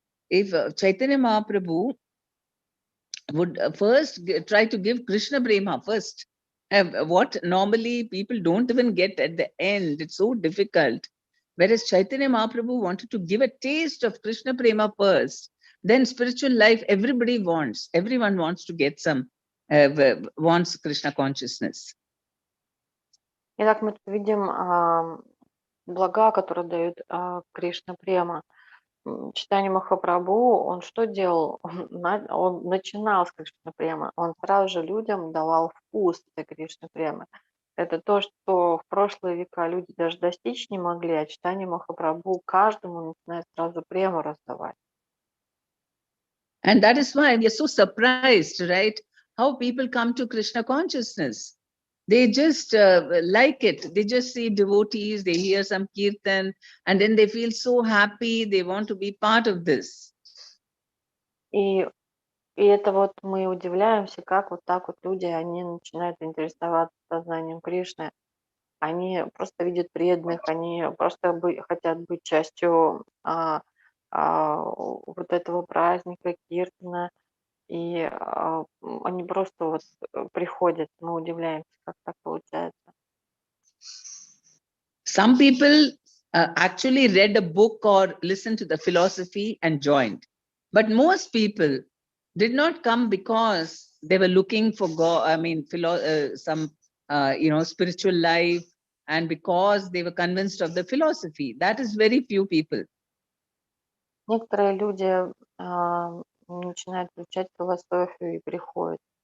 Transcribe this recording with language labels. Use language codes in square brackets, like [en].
[en] If Chaitanya Mahaprabhu would first try to give Krishna Prema first, what normally people don't even get at the end, it's so difficult. Whereas Chaitanya Mahaprabhu wanted to give a taste of Krishna Prema first, then spiritual life, everybody wants, everyone wants to get some, wants Krishna consciousness. [ru] Итак, мы тут видим блага, которые дают Кришна Према. Чайтанья Махапрабху, он что делал? Он начинал с Кришна Премы, он сразу же людям давал вкус этой Кришна Премы. Это то, что в прошлые века люди даже достичь не могли, а Чайтанья Махапрабху каждому начинает сразу прему раздавать. [en] And that is why we are so surprised, right? How people come to Krishna consciousness. They just like it. They just see devotees, they hear some kirtan, and then they feel so happy. They want to be part of this. [ru] И это вот мы удивляемся, как вот так вот люди, они начинают интересоваться сознанием Кришны. Они просто видят преданных, они просто хотят быть частью вот этого праздника, киртана. И они просто вот приходят, мы удивляемся, как так получается. [en] Some people actually read a book or listened to the philosophy and joined. But most people did not come because they were looking for God, I mean, some, spiritual life, and because they were convinced of the philosophy. That is very few people. [ru] Некоторые люди начинают изучать философию и приходят.